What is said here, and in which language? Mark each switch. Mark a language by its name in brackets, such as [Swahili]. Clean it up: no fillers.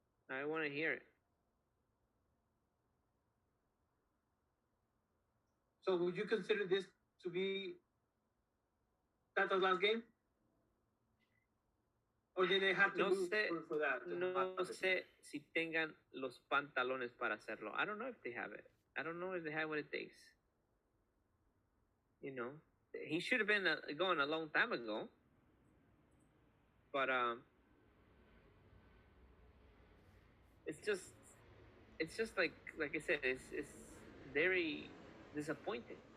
[English] I want to hear it. So would you consider this to be Tata's last game? Or did they have to lose for that? [Spanish] No sé si tengan los pantalones para hacerlo. [English] I don't know if they have it. I don't know if they have what it takes. You know, he should have been going a long time ago. But it's just like I said, it's very disappointing.